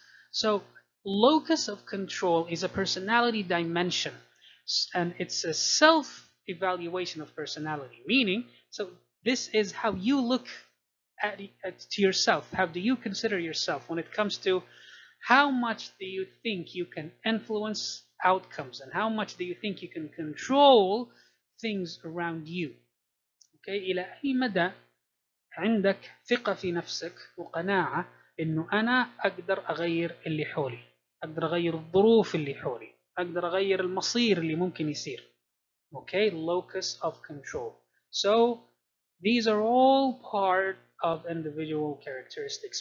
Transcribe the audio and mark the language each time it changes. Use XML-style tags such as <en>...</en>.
<en>So locus of control is a personality dimension, and it's a self-evaluation of personality, meaning, so this is how you look to yourself. How do you consider yourself when it comes to how much do you think you can influence outcomes, and how much do you think you can control things around you.</en> <ar>Okay, إلى أي مدى عندك ثقة في نفسك وقناعة إنه أنا أقدر أغير اللي حولي، أقدر أغير الظروف اللي حولي، أقدر أغير المصير اللي ممكن يصير.</ar> <en>Okay, locus of control. So these are all part of individual characteristics.</en>